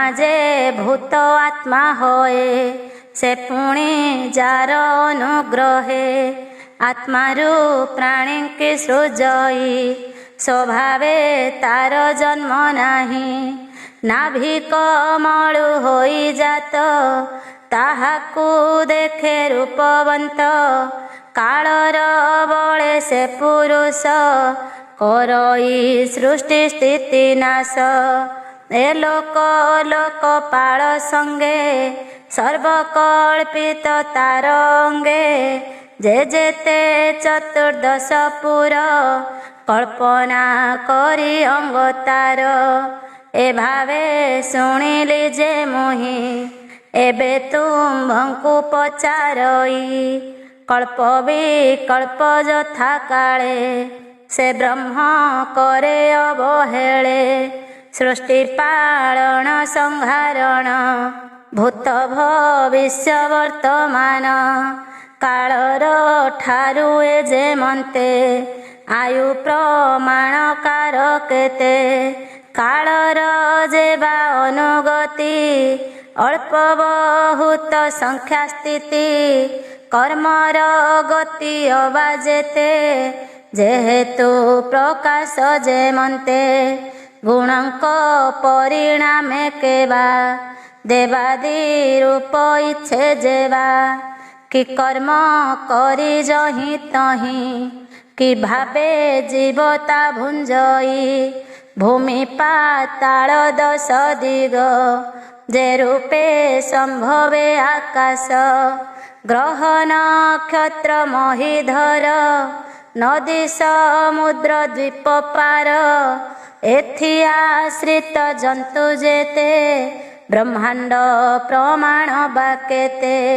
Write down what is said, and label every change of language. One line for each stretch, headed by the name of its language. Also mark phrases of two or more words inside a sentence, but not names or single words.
Odia: ଜେ ଭୂତ ଆତ୍ମା ହୋଏ ସେ ପୁଣୀ ଜାର ଅନୁଗ୍ରହେ ଆତ୍ମାରୁ ପ୍ରାଣୀ କି ସୃଜଇ ସ୍ୱଭାବେ ତାର ଜନ୍ମ ନାହି ନାଭି କମଳୁ ହୋଇ ଜାତ ତାହାକୁ ଦେଖେ ରୂପବନ୍ତ କାଳର ବଳେ ସେ ପୁରୁଷ କରଇ ସୃଷ୍ଟି ସ୍ଥିତି ନାଶ ଏ ଲୋକ ଲୋକପାଳ ସଙ୍ଗେ ସର୍ବକଳ୍ପିତ ତାର ଅଙ୍ଗେ ଜେ ଜେତେ ଚତୁର୍ଦ୍ଦଶ ପୁର କଳ୍ପନା କରି ଅଙ୍ଗତାର ଏ ଭାବେ ଶୁଣିଲି ଜେ ମୁହି ଏବେ ତୁମ୍ଭଙ୍କୁ ପଚାରଇ କଳ୍ପ ବିକଳ୍ପ ଯଥା କାଳେ ସେ ବ୍ରହ୍ମ କରେ ଅବହେଳେ ସୃଷ୍ଟି ପାଳନ ସଂହାରଣ ଭୂତ ଭବିଷ୍ୟ ବର୍ତ୍ତମାନ କାଳର ଠାରୁ ଏ ଜେମନ୍ତେ ଆୟୁ ପ୍ରମାଣ କାର କେତେ କାଳର ଜେବା ଅନୁଗତି ଅଳ୍ପ ବହୁତ ସଂଖ୍ୟା ସ୍ଥିତି କର୍ମର ଗତି ଅବା ଜେତେ ଜେହେତୁ ପ୍ରକାଶ ଜେମନ୍ତେ ଗୁଣଙ୍କ ପରିଣାମେ କେବା ଦେବାଦି ରୂପ ଇଚ୍ଛେ ଜେବା କି କର୍ମ କରି ଜହି ତହି କି ଭାବେ ଜୀବତା ଭୁଞ୍ଜଇ ଭୂମି ପାତାଳ ଦଶ ଦିଗ ଜେ ରୂପେ ସମ୍ଭବେ ଆକାଶ ଗ୍ରହ ନକ୍ଷତ୍ର ମହୀଧର ନଦୀ ସମୁଦ୍ର ଦ୍ୱୀପ ପାର ଏଥି ଆଶ୍ରିତ ଜନ୍ତୁ ଜେତେ ବ୍ରହ୍ମାଣ୍ଡ ପ୍ରମାଣ ବାକେତେ